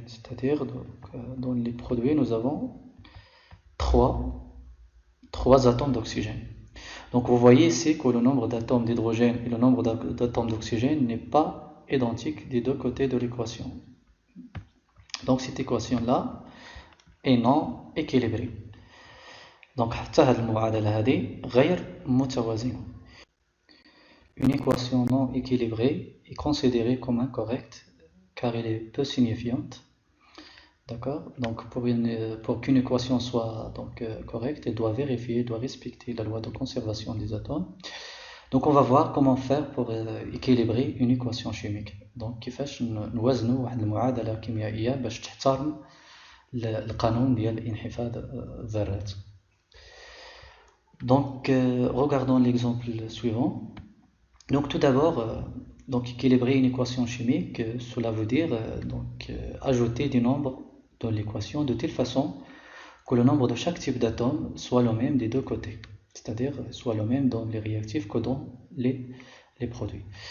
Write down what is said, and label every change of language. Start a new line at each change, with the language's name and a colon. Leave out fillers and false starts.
French: C'est-à-dire dans les produits nous avons 3 atomes d'oxygène. Donc vous voyez ici que le nombre d'atomes d'hydrogène et le nombre d'atomes d'oxygène n'est pas identique des deux côtés de l'équation. Donc cette équation-là est non équilibrée.
Arabic: Donc حتى هذه المعادلة هذه غير متوازنة.
French: Une équation non équilibrée est considérée comme incorrecte car elle est peu signifiante. D'accord? Donc pour qu'une équation soit correcte, elle doit vérifier, elle doit respecter la loi de conservation des atomes. Donc on va voir comment faire pour équilibrer une équation chimique.
Arabic: Donc كيفاش نوازنوا واحد المعادلة كيميائية باش تحترم القانون ديال انحفاض الذرات.
French: Donc regardons l'exemple suivant. Donc tout d'abord, équilibrer une équation chimique, cela veut dire ajouter des nombres dans l'équation de telle façon que le nombre de chaque type d'atome soit le même des deux côtés, c'est-à-dire soit le même dans les réactifs que dans les produits.